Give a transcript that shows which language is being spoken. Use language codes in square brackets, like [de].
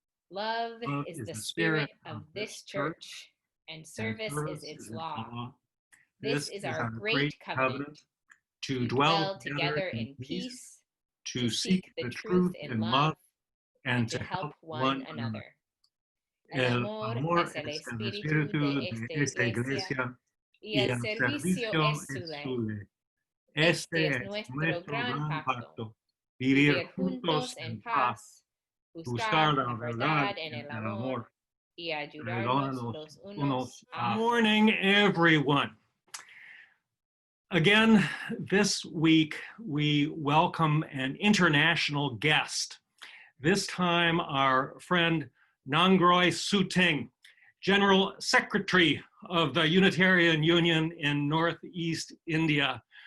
[en] Love is the spirit of this church, and service is its law. This is our great covenant, to dwell together in peace, to seek the truth in love, and to help one another. [es] El amor es el espíritu de esta iglesia, y el servicio es su ley. Este es nuestro gran pacto, vivir juntos en paz, buscar la verdad en el amor, y ayudarnos los unos a otros. [en] Morning, everyone. Again, this week we welcome an international guest. This time our friend Nangroi Suting, General Secretary of the Unitarian Union in Northeast India.